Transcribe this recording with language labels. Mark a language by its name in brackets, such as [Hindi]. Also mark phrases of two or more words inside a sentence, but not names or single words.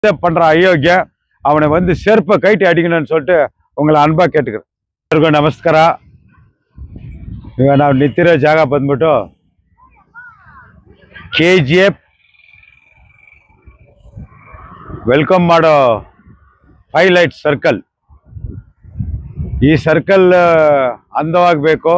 [Tamil] பண்ற அயோக்கிய அவனை வந்து செருப்பை கைட்டி அடிக்கணும்னு சொல்லிட்டு உங்களை [Kannada] ಅನ್ಬಾ ಕೇಳ್ತಿದ್ರು. ಎಲ್ಲರಿಗೂ ನಮಸ್ಕಾರ. ಈಗ ನಾವು ನಿಂತಿರೋ ಜಾಗ ಬಂದ್ಬಿಟ್ಟು KGF ವೆಲ್ಕಮ್ ಮಾಡೋ [English] highlight circle. [Kannada] ಈ ಸರ್ಕಲ್ ಅಂದವಾಗಬೇಕು.